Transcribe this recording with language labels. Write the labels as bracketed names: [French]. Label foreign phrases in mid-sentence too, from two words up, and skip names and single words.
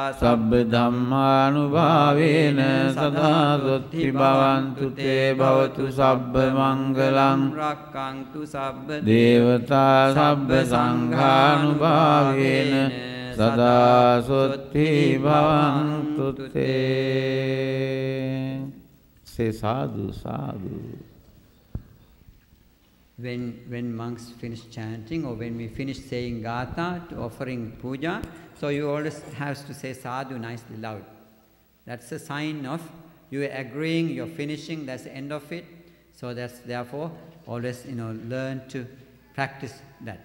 [Pali] සබ්බ ධම්මානුභාවේන සදා සොත්ති භවන්තු තේ භවතු සබ්බ මංගලං රක්ඛන්තු සබ්බ දේවතා සබ්බ සංඝානුභාවේන සදා සොත්ති භවන්තු තේ. [English] Say sadhu, sadhu. When monks finish chanting, or when we finish saying gatha, offering puja, so you always have to say sadhu nicely loud. That's a sign of you are agreeing, you're finishing, that's the end of it. So that's therefore always learn to practice that.